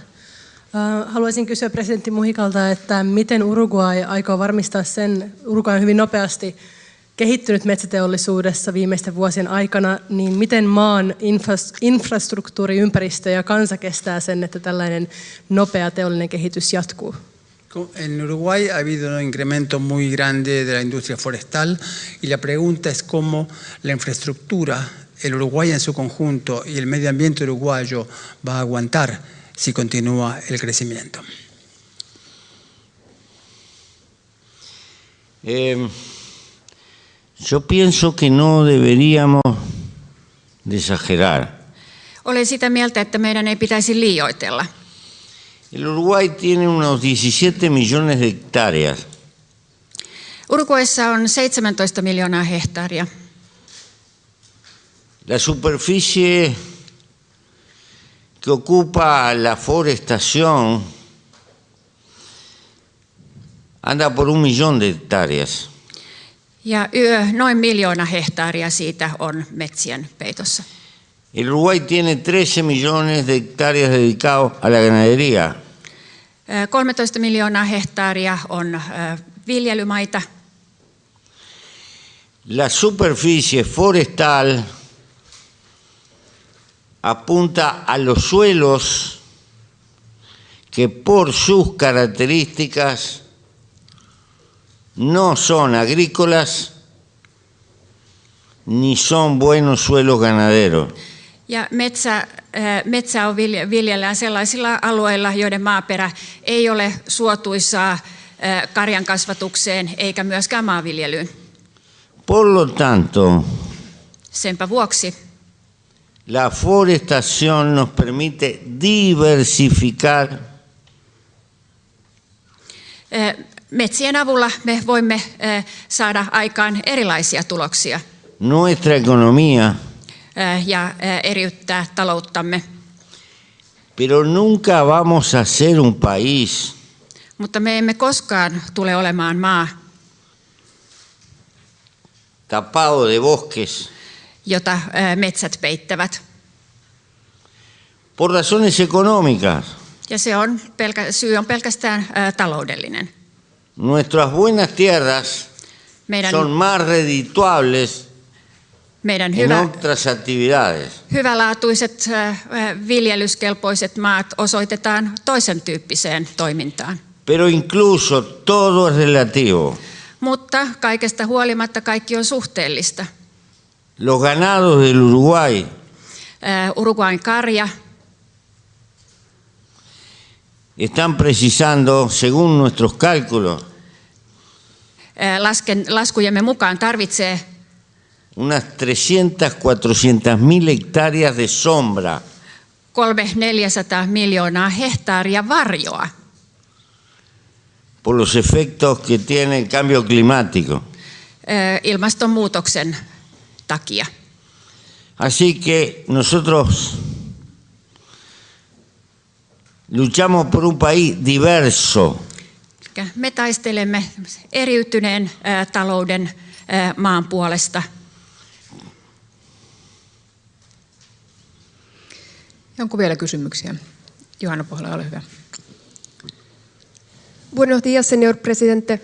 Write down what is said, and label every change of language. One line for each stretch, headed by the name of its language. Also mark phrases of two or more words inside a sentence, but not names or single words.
Finnish: Haluaisin kysyä presidentti Mujikalta, että miten Uruguay aikoo varmistaa sen, Uruguay on hyvin nopeasti kehittynyt metsäteollisuudessa viimeisten vuosien aikana, niin miten maan infrastruktuuri, ympäristö ja kansa kestää sen, että tällainen nopea teollinen kehitys jatkuu?
Spanish: En Uruguay ha habido un incremento muy grande de la industria forestal y la pregunta es cómo la infraestructura, el Uruguay en su conjunto y el medio ambiente uruguayo va a aguantar si continúa el crecimiento. Yo pienso que no deberíamos de exagerar.
Finnish: Olen sitä mieltä, että meidän ei pitäisi liioitella.
Spanish: El Uruguay tiene unos 17 millones de hectáreas.
Finnish: Uruguayssa on 17 miljoonaa hehtaaria.
Spanish: La superficie que ocupa la forestación anda por 1 millón de hectáreas.
Finnish: Ja noin 1 miljoona hehtaaria siitä on metsien peitossa.
Spanish: El Uruguay tiene 13 millones de hectáreas dedicados a la ganadería.
Finnish: 13 miljoonaa hehtaaria on viljelymaita.
Spanish: La superficie forestal apunta a los suelos que por sus características no son agrícolas ni son buenos suelos ganaderos.
Finnish: Ja metsä on viljellään sellaisilla alueilla, joiden maaperä ei ole suotuisaa karjan kasvatukseen eikä myöskään maanviljelyyn.
Spanish: Por lo tanto,
Finnish: Senpä vuoksi
Spanish: la forestación nos permite diversificar
Finnish: metsien avulla me voimme saada aikaan erilaisia tuloksia
Spanish: nuestra economía,
Finnish: ja eriyttää talouttamme.
Spanish: pero nunca vamos a ser un país
Finnish: Mutta me emme koskaan tule olemaan maa,
Spanish: tapado de bosques
Finnish: jota metsät peittävät.
Spanish: por razones económicas.
Finnish: Ja syy on pelkästään taloudellinen.
Spanish: Nuestras buenas tierras son más redituables
Finnish: Meidän
Spanish: en otras actividades.
Finnish: hyvälaatuiset viljelyskelpoiset maat osoitetaan toisen tyyppiseen toimintaan.
Spanish: Pero incluso todo es relativo.
Finnish: Mutta kaikesta huolimatta kaikki on suhteellista.
Spanish: Los ganados del Uruguay
Finnish: Uruguayn karja
Spanish: están precisando, según nuestros cálculos,
Finnish: laskujemme mukaan tarvitsee
Spanish: unas 300-400 mil hectáreas de sombra
Finnish: 300-400 miljoonaa hehtaaria varjoa
Spanish: por los efectos que tiene el cambio climático.
Finnish: ilmastonmuutoksen takia.
Spanish: Así que nosotros luchamos por un país diverso.
Finnish: Me taistelemme eriytyneen talouden maan puolesta. Onko vielä kysymyksiä? Johanna Pohjola, ole hyvä.
Spanish: Buenos días, señor presidente.